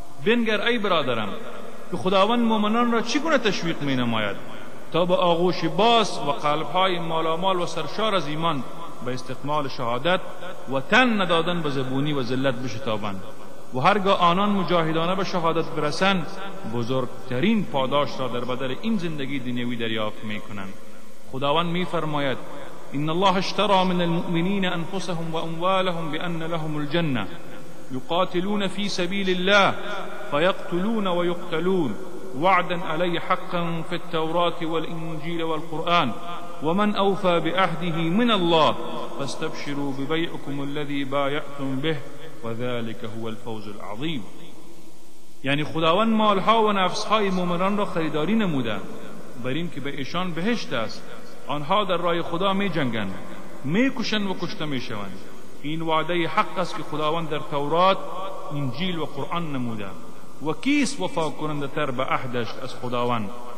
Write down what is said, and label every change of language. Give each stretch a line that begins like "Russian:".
Persian: بنگر ای برادرم که خداوند مؤمنان را چگونه تشویق می نماید تا به آغوش باز و قلبهای مالامال و سرشار از ایمان به استقمال شهادت و تن ندادن به زبونی و ذلت بشتابند و هرگاه آنان مجاهدانه به شهادت برسند بزرگترین پاداش را در بدل این زندگی دنیوی دریافت می کنند. خداوند می فرماید
Arabic: ان الله اشترى من المؤمنين انفسهم واموالهم بان لهم الجنه يقاتلون في سبيل الله فيقتلون ويقتلون وعدا علي حقا في التوراه والانجيل والقران ومن اوفى بعهده من الله فاستبشروا ببيعكم الذي بايعتم به وذلك هو الفوز العظيم.
Persian: يعني خداون مالها ونفسها المؤمنان را خریداری نمودند بر اینکه به ایشان بهشت است. آنها در راه خدا می جنگند، می کشند و کشته می شوند. این وعده حق است که خداوند در تورات، انجیل و قرآن نموده و کیس وفا کننده تر به عهدش از خداوند.